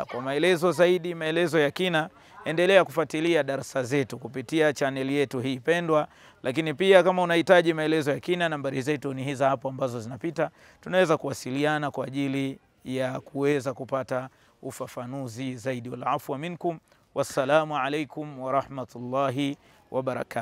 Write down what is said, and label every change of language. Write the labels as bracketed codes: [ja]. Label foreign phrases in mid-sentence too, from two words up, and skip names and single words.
[sw] Kwa maelezo zaidi, maelezo ya kina, endelea kufuatilia darasa zetu kupitia channel yetu hii pendwa. Lakini pia kama unahitaji maelezo ya kina, nambari zetu ni hizo hapo ambazo zinapita. Tunaweza kuwasiliana kwa ajili ya kuweza kupata ufafanuzi zaidi. [ar] والعفو منكم، والسلام عليكم ورحمة الله وبركاته.